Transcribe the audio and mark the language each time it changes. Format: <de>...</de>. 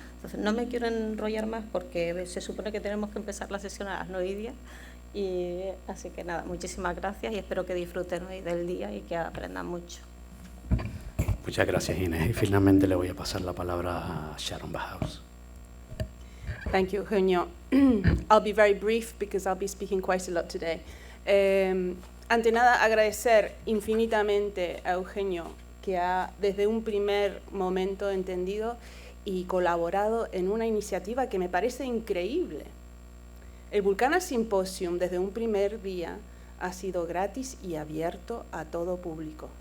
<es>Entonces, no me quiero enrollar más porque se supone que tenemos que empezar la sesión a las 9:10, y así que nada, muchísimas gracias y espero que disfruten hoy del día y que aprendan mucho. Muchas gracias, Inés. Y finalmente le voy a pasar la palabra a Sharon Bahaus.</es> <en>Thank you, Eugenio. I'll be very brief because I'll be speaking quite a lot today.</en> <es>Ante nada, agradecer infinitamente a Eugenio, que ha desde un primer momento entendido y colaborado en una iniciativa que me parece increíble. El VulcanaSymposium desde un primer día ha sido gratis y abierto a todo público.</es>